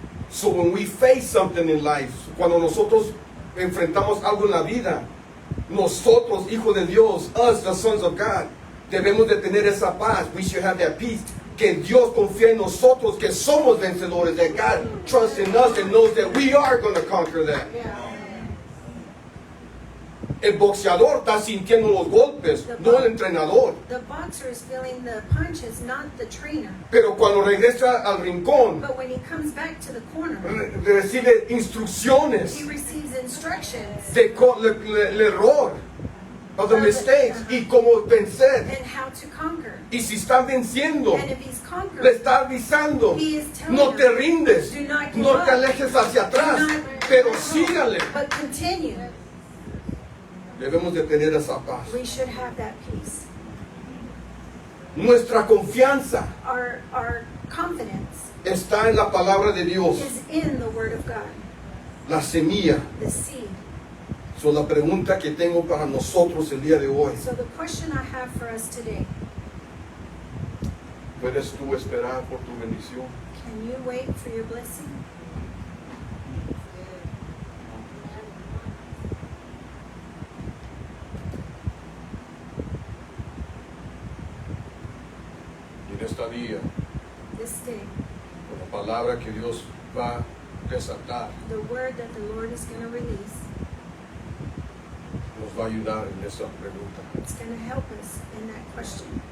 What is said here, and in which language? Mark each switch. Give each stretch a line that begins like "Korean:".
English: So when we face something in life,
Spanish: cuando nosotros enfrentamos algo en la vida, nosotros, hijos de Dios,
English: us, the sons of God,
Spanish: debemos de tener esa paz.
English: We should have that peace.
Spanish: Que Dios confía en nosotros, que somos vencedores,
English: that God trusts in us and knows that we are going to conquer that.
Spanish: El boxeador está sintiendo los golpes, no el entrenador.
English: The boxer is feeling the punches, not the trainer.
Spanish: Pero cuando regresa al rincón,
English: But when he comes back to the corner,
Spanish: recibe instrucciones
English: he receives instructions
Spanish: de el error,
English: of the mistakes,
Spanish: y cómo vencer.
English: and how to conquer.
Spanish: Y si está venciendo,
English: And if he's
Spanish: le
English: conquered,
Spanish: está avisando,
English: he is telling
Spanish: no te
English: them,
Spanish: rindes,
English: do not give
Spanish: no
English: up.
Spanish: te alejes hacia atrás,
English: Do not
Spanish: pero
English: go,
Spanish: sígale.
English: but continue.
Spanish: Debemos de tener esa paz.
English: We should have that peace.
Spanish: Nuestra confianza
English: Our confidence
Spanish: está en la palabra de Dios,
English: is in the Word of God,
Spanish: la semilla.
English: the seed.
Spanish: So, la pregunta que tengo para nosotros el día de hoy,
English: So the question I have for us today,
Spanish: ¿puedes tú esperar por tu bendición?
English: can you wait for your blessing?
Spanish: Y en esta día,
English: This day,
Spanish: con la palabra que Dios va a desatar,
English: the word that the Lord is going to release,
Spanish: nos va a ayudar en esa pregunta.
English: it's going to help us in that question.